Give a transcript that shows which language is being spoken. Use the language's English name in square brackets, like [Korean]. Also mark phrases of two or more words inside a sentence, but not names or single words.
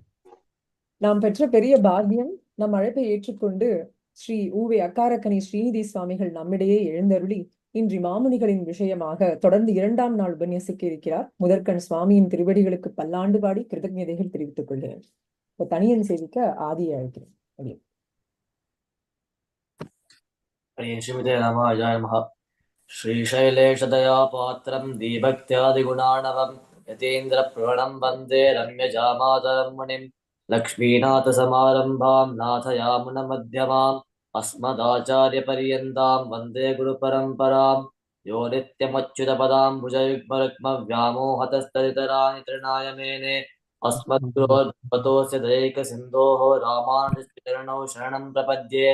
[Tamil] நாம் பெற்ற பெரிய பாக்கியம், நம் அழைப்பை ஏற்றுக்கொண்டு ஸ்ரீ ஊவே அக்காரக்கனி ஸ்ரீநிதி சுவாமிகள் நம்மிடையே எழுந்தருளி இன்று மாமுனிகளின் விஷயமாக தொடர்ந்து 2ஆம் நாள் உபன்யசிக்க இருக்கிறார். முதற்கண் சுவாமியின் திருவடிகளுக்கு பல்லாண்டு பாடி கிருதஜதைகள் தெரிவித்துக் கொள்கிறேன். இப்ப தனியன் சேவிக்க ஆதியை அழைக்கிறேன். [Sanskrit] श्रीमते रामानुजाय नमः। श्रीशैलेशदया पात्रं दीभक्त्यादिगुणाणवं यतीन्द्रप्रवणं वन्दे रम्यजामातरं मुनिं लक्ष्मीनाथसमारम्भां नाथयामुनमध्यमाम् अस्मदाचार्यपर्यन्तां वन्दे गुरुपरम्परां यो नित्यमच्युतपदाम्बुजयुग्मरुक्मव्यामोहतस्तदितराणि तृणाय मेने अस्मद्गुरोर्भगवतोऽस्य दैकसिन्धोः रामानुजचरणौ शरणं प्रपद्ये।